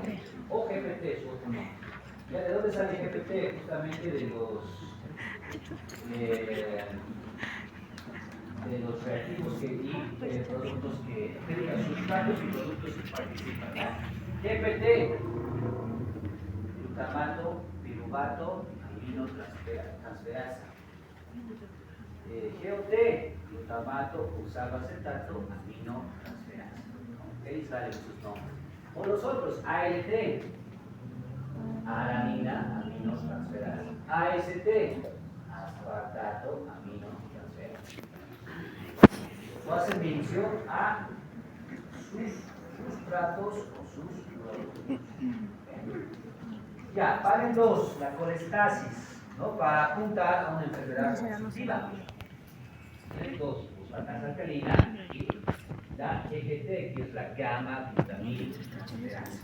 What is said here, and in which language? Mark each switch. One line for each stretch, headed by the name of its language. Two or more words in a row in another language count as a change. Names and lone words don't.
Spanish: O GPT, su otro nombre. ¿Ya de dónde sale GPT? Justamente de los reactivos y productos que tengan sustratos y productos que participan. GPT, glutamato, piruvato, aminotransferasa. GOT, glutamato, oxaloacetato, aminotransferasa. Ahí salen sus nombres. O los otros, ALT, alanina, aminotransferasa. AST, aspartato, aminotransferasa. O hacen mención a sus sustratos o sus productos. Ya, paren dos, la colestasis, ¿no?, para apuntar a una enfermedad constitutiva. Tienen dos, fosfatasa alcalina y la EGT, que es la gamma glutamil transferasa.